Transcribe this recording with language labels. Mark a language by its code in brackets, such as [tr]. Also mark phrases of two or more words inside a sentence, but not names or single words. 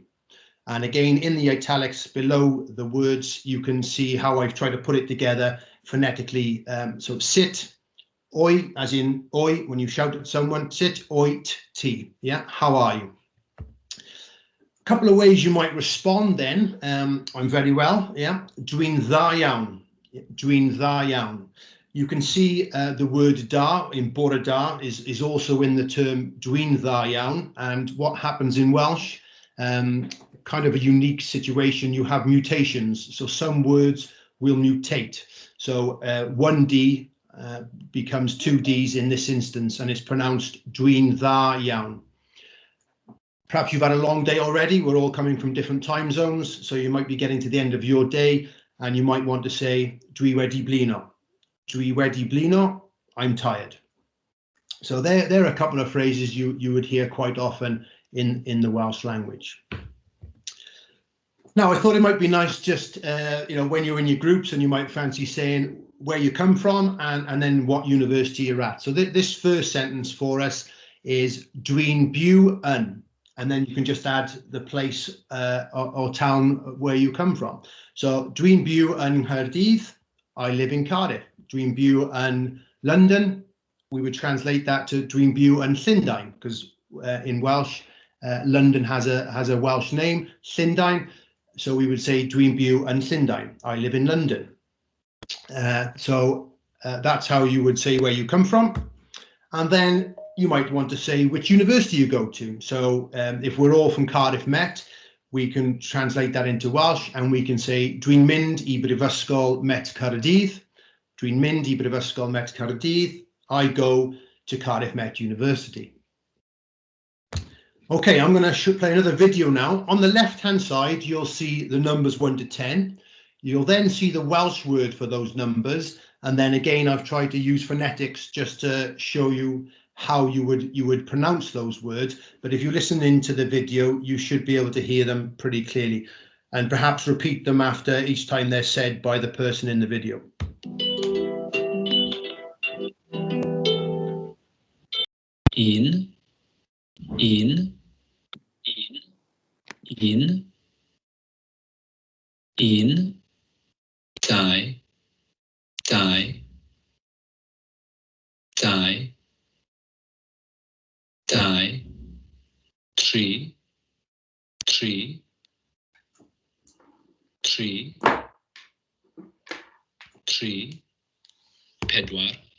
[en] And again, in the italics below the words, you can see how I've tried to put it together phonetically. So sit, oi, as in oi, when you shout at someone, sit, oit, ti. Yeah, how are you? A couple of ways you might respond then. I'm very well, yeah. [cy] Dwi'n dda iawn. Dwi'n dda iawn. [en] You can see the word da in [cy] bore da [en] is also in the term [cy] dwi'n dda iawn. [en] And what happens in Welsh, kind of a unique situation. You have mutations, so some words will mutate. So 1D becomes 2 Ds in this instance, and it's pronounced [cy] dwi'n dda iawn. [en] Perhaps you've had a long day already. We're all coming from different time zones, so you might be getting to the end of your day, and you might want to say [cy] dwi wedi blino. Dwi wedi blino, [en] I'm tired. So there are a couple of phrases you would hear quite often in the Welsh language. Now, I thought it might be nice just, when you're in your groups and you might fancy saying where you come from and then what university you're at. So this first sentence for us is [cy] dwi'n byw yn, [en] and then you can just add the place or town where you come from. So [cy] dwi'n byw yn Nghaerdydd, [en] I live in Cardiff. [cy] Dwi'n byw yn London, [en] we would translate that to [cy] dwi'n byw yn Llundain, [en] because in Welsh, London has a Welsh name, Llundain. So we would say [cy] dwi'n byw yn Llundain, [en] I live in London. So that's how you would say where you come from. And then you might want to say which university you go to. So if we're all from Cardiff Met, we can translate that into Welsh and we can say [cy] dwi'n mynd I Brifysgol Met Caerdydd. Dwi'n mynd I Brifysgol Met Caerdydd. [en] I go to Cardiff Met University. Okay, I'm going to play another video now. On the left-hand side, you'll see the numbers 1 to 10. You'll then see the Welsh word for those numbers. And then again, I've tried to use phonetics just to show you how you would pronounce those words. But if you listen into the video, you should be able to hear them pretty clearly and perhaps repeat them after each time they're said by the person in the video. [cy] In, dau, tri, pedwar,